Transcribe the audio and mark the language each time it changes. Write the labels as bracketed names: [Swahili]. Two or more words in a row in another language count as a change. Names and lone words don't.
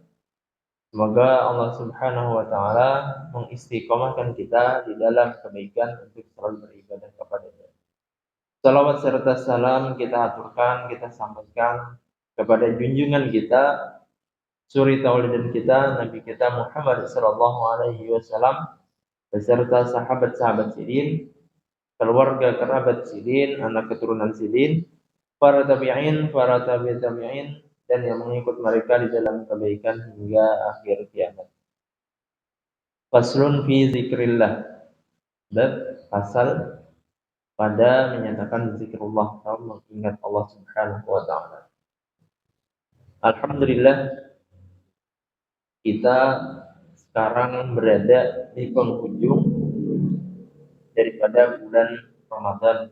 [Indonesian] Semoga Allah [Arabic] Subhanahu wa taala [Indonesian] mengistiqomahkan kita di dalam kebaikan untuk selalu beribadah kepada-Nya. Salawat serta salam kita aturkan, kita sampaikan kepada junjungan kita, suri tauladan kita, Nabi kita Muhammad [Arabic] sallallahu alaihi wasallam [Indonesian] beserta sahabat-sahabat sidin, keluarga kerabat sidin, anak keturunan sidin, para tabi'in, para tabi'in, dan yang mengikut mereka di dalam kebaikan hingga akhir kiamat. [Arabic] Faslun fi zikrillah. [Indonesian] Bab pasal pada menyatakan zikrullah, atau mengingat Allah [Arabic] Subhanahu wa taala. [Indonesian] Alhamdulillah, kita sekarang berada di penghujung daripada bulan Ramadan.